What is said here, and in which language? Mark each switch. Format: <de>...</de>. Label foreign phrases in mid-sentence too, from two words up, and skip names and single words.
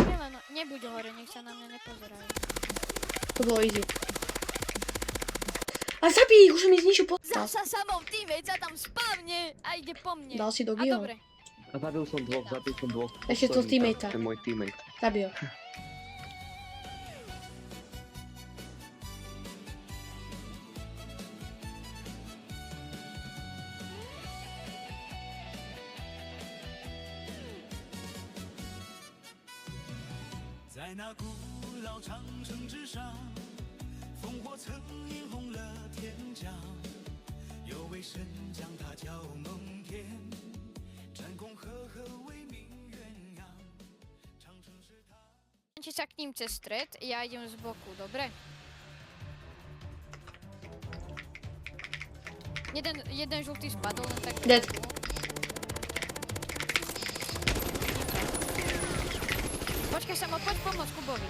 <sk>No, nebuď hore, nech sa na mňa nepozerajú. To bolo easy. A zabij ich, už mi zničil podstav. Zasa samou teammate sa tam spavne a ide po mne. Dal si do A Gio. dobre. A zabil som dvoch. Ešte to Posledný, teammatea. To je môj teammate. Zabil ho.</sk> <zh>在那古老长城之上，烽火曾映红了天江。有位神将，他叫蒙恬，战功赫赫为民鸳鸯。长城是他。</zh> <sk>Či sa k ním cez stred, ja idem z boku, dobre? Jeden žltý spadol, len tak... Dead. Počkaj sa, poď pomôcť Kubovi.</sk>